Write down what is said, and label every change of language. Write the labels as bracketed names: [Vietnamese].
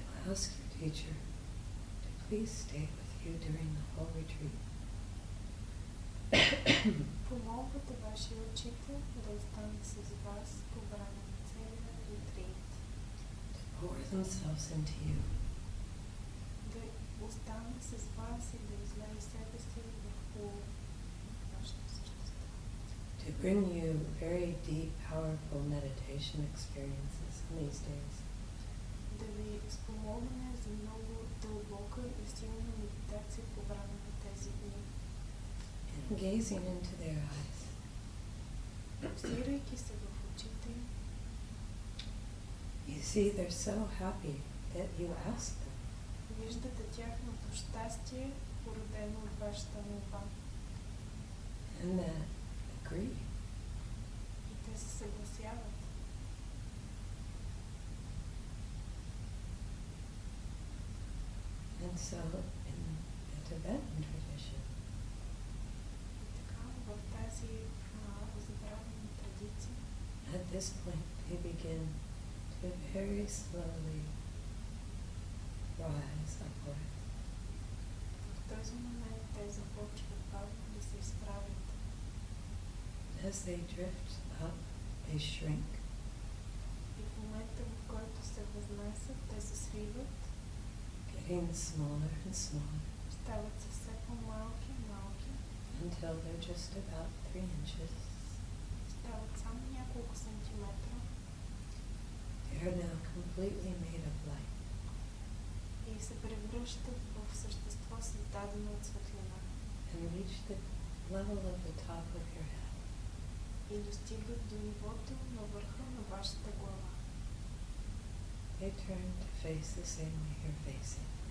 [English] ask your teacher to please stay with you during the whole retreat. [Bulgarian] Помолвате вашия учител да остане с вас по време на целия ретрит. [English] To pour themselves into you. [Bulgarian] Да остане с вас и да излее себе си върху вашето същество. [English] To bring you very deep, powerful meditation experiences in these days. [Bulgarian] Да ви спомогне за много дълбока и силна медитация по време на тези дни. [English] And gazing into their eyes, [Bulgarian] Взирайки се в очите им, [English] you see they're so happy that you asked them. [Bulgarian] виждате тяхното щастие, породено от вашата молба. [English] And that agree. [Bulgarian] И те се съгласяват. [English] And And so in the Tibetan tradition, [Bulgarian] Така, в тази забравена традиция, [English] at this point they begin to very slowly rise upward. [Bulgarian] в този момент те започват бавно да се изправят. [English] As they drift up, they shrink. [Bulgarian] И в момента, в който се възнасят, те се свиват, [English] Getting smaller and smaller [Bulgarian] стават се все по-малки и малки, [English] until they're just about 3 inches. [Bulgarian] стават само няколко сантиметра [English] They are now completely made of light. [Bulgarian] и се превръщат в същество, създадено от светлина. [English] And reach the level of the top of your head. [Bulgarian] И достигат до нивото на върха на вашата глава. [English] They turn to face the same way you're facing.